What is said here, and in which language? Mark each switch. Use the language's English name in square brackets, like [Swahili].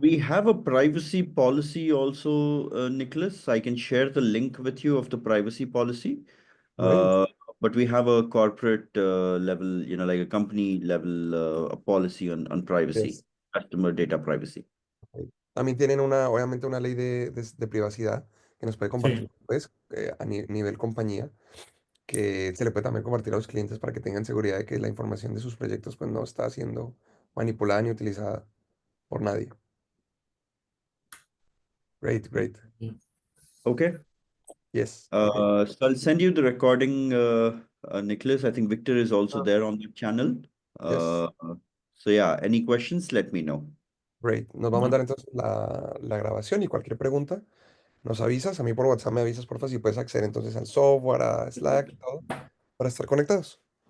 [English] we have a privacy policy also, Nicholas. I can share the link with you of the privacy policy. Great. But we have a corporate level, like a company level policy on privacy, Yes. customer data privacy. Ok. [Spanish] También tienen obviamente una ley de privacidad que nos puede compartir, Sí, pues, a nivel compañía, que se le puede también compartir a los clientes para que tengan seguridad de que la información de sus proyectos, pues, no está siendo manipulada ni utilizada por nadie. [English] Great, great. Okay. Yes. Okay. So I'll send you the recording, Nicholas. I think Victor is also Ah, there on the channel. yes. So yeah, any questions, let me know. Great. [Spanish] Nos va a mandar entonces la grabación y cualquier pregunta nos avisas. A mí por WhatsApp me avisas, porfa, si puedes acceder entonces al software, a Slack y todo, para estar conectados.